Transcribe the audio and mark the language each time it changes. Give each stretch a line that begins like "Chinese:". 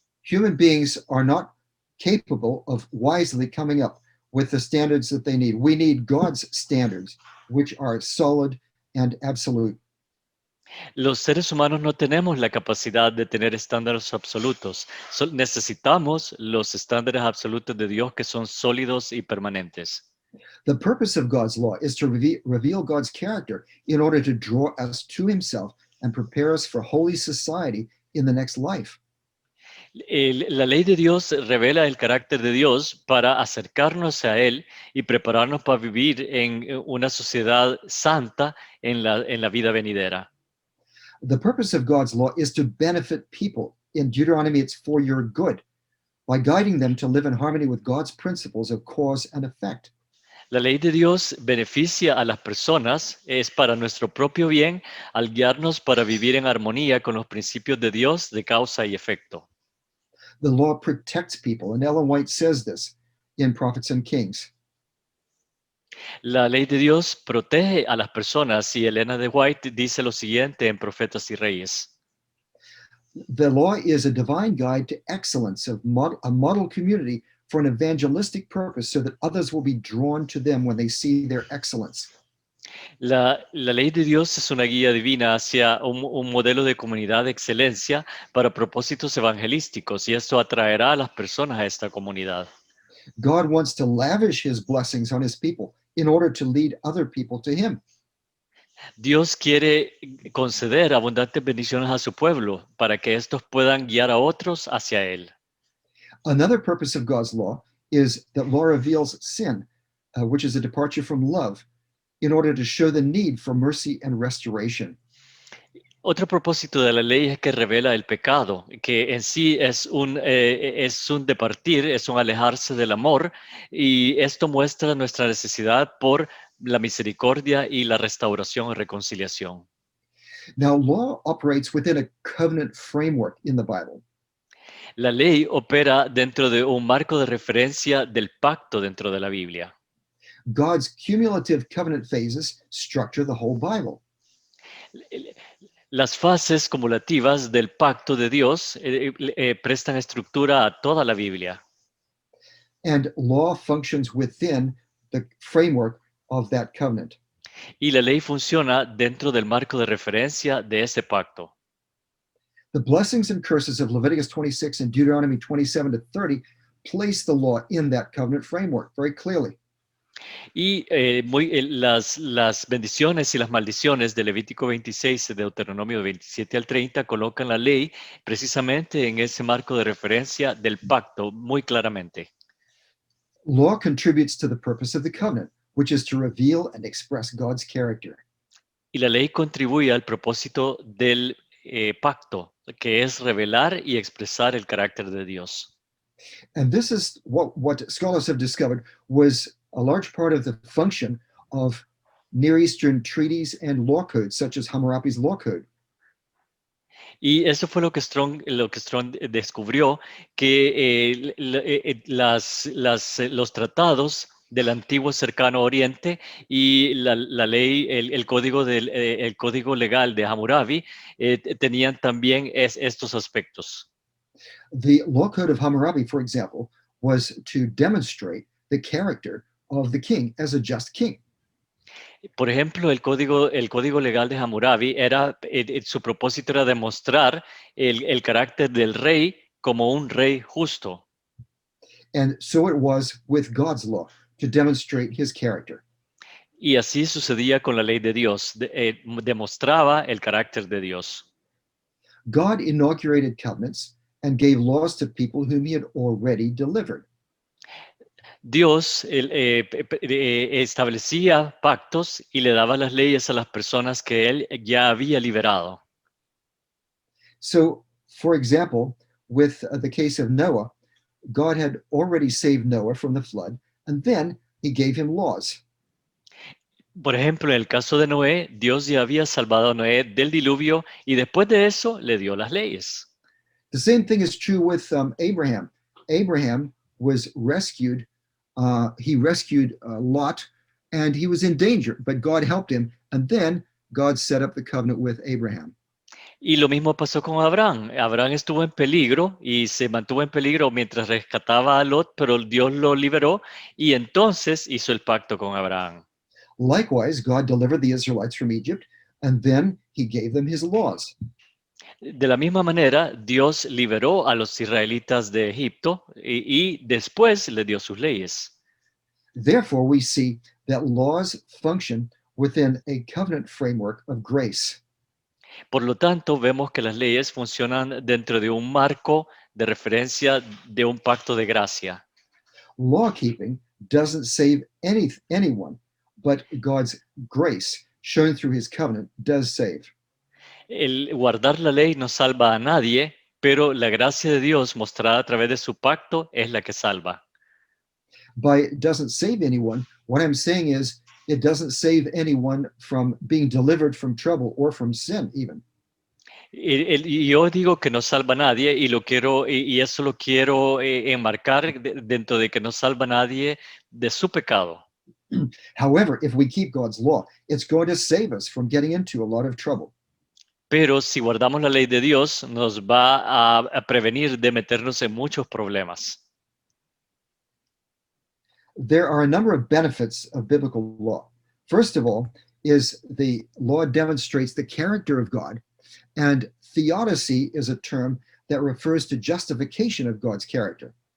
English: Human beings are not capable of wisely coming up with the standards that they need. We need God's standards, which are solid and absolute.
Spanish: Los seres humanos no tenemos la capacidad de tener estándares absolutos. Necesitamos los estándares absolutos de Dios que son sólidos y permanentes.
English: The purpose of God's law is to reveal God's character in order to draw us to himself and prepare us for holy society in the next life.
Spanish: La ley de Dios revela el carácter de Dios para acercarnos a Él y prepararnos para vivir en una sociedad santa en la vida venidera.
English: The purpose of God's law is to benefit people. In Deuteronomy, it's for your good, by guiding them to live in harmony with God's principles of cause and effect.
Spanish: La ley de Dios beneficia a las personas, es para nuestro propio bien, al guiarnos para vivir en armonía con los principios de Dios de causa y efecto.
English: The law protects people, and Ellen White says this in Prophets and Kings.
Spanish: La ley de Dios protege a las personas y Elena de White dice lo siguiente en Profetas y Reyes.
English: The law is a divine guide to excellence, of a model community for an evangelistic purpose so that others will be drawn to them when they see their excellence.
Spanish: La ley de Dios es una guía divina hacia un modelo de comunidad de excelencia para propósitos evangelísticos y esto atraerá a las personas a esta comunidad.
English: God wants to lavish his blessings on his people in order to lead other people to him.
Spanish: Dios quiere conceder abundantes bendiciones a su pueblo para que estos puedan guiar a otros hacia Él.
English: Another purpose of God's law is that law reveals sin, which is a departure from love, in order to show the need for mercy and restoration.
Spanish: Otro propósito de la ley es que revela el pecado, que en sí es un departir, es un alejarse del amor, y esto muestra nuestra necesidad por la misericordia y la restauración y reconciliación.
English: Now, law operates within a covenant framework in the Bible.
Spanish: La ley opera dentro de un marco de referencia del pacto dentro de la Biblia.
English: God's cumulative covenant phases structure the whole Bible.
Spanish: Las fases cumulativas del pacto de Dios prestan estructura a toda la Biblia.
English: And law functions within the framework of that covenant.
Spanish: Y la ley funciona dentro del marco de referencia de ese pacto.
English: The blessings and curses of Leviticus 26 and Deuteronomy 27 to 30 place the law in that covenant framework very clearly.
Spanish: Y las bendiciones y las maldiciones de Levítico 26 y Deuteronomio 27 al 30 colocan la ley precisamente en ese marco de referencia del pacto muy claramente.
English: Law contributes to the purpose of the covenant, which is to reveal and express God's character.
Spanish: Y la ley contribuye al propósito del pacto, que es revelar y expresar el carácter de Dios.
English: And this is what scholars have discovered was a large part of the function of Near Eastern treaties and law codes, such as Hammurabi's Law Code.
Spanish: Y eso fue lo que Strong descubrió, que los tratados del antiguo cercano oriente y la ley, el código legal de Hammurabi tenían también estos aspectos.
English: The Law Code of Hammurabi, for example, was to demonstrate the character of the king as a just king.
Spanish: Por ejemplo, el código legal de Hammurabi su propósito era demostrar el carácter del rey como un rey justo.
English: And so it was with God's law, to demonstrate his character.
Spanish: Y así sucedía con la ley de Dios, demostraba el carácter de Dios.
English: God inaugurated covenants and gave laws to people whom he had already delivered.
Spanish: Dios establecía pactos y le daba las leyes a las personas que él ya había liberado.
English: So, for example, with the case of Noah, God had already saved Noah from the flood, and then he gave him laws.
Spanish: Por ejemplo, en el caso de Noé, Dios ya había salvado a Noé del diluvio y después de eso le dio las leyes.
English: The same thing is true with Abraham. Abraham was rescued. He rescued Lot, and he was in danger, but God helped him. And then God set up the covenant with Abraham.
Spanish: Y lo mismo pasó con Abraham. Abraham estuvo en peligro y se mantuvo en peligro mientras rescataba a Lot, pero Dios lo liberó y entonces hizo el pacto con Abraham.
English: Likewise, God delivered the Israelites from Egypt, and then he gave them his laws.
Spanish: De la misma manera, Dios liberó a los israelitas de Egipto y después le dio sus leyes.
English: Therefore, we see that laws function within a covenant framework of grace.
Spanish: Por lo tanto, vemos que las leyes funcionan dentro de un marco de referencia de un pacto de gracia.
English: Law keeping doesn't save anyone, but God's grace, shown through his covenant, does save.
Spanish: El guardar la ley no salva a nadie, pero la gracia de Dios mostrada a través de su pacto es la que salva.
English: By it doesn't save anyone, what I'm saying is it doesn't save anyone from being delivered from trouble or from sin, even.
Spanish: Y yo digo que no salva a nadie y lo quiero y eso lo quiero enmarcar dentro de que no salva a nadie de su pecado.
English: However, if we keep God's law, it's going to save us from getting into a lot of trouble.
Spanish: Pero si guardamos la ley de Dios, nos va a prevenir de meternos en muchos problemas.
English: There are a number of benefits of biblical law. First of all, is the law demonstrates the character of God, and theodicy is a term that refers to justification of God's character.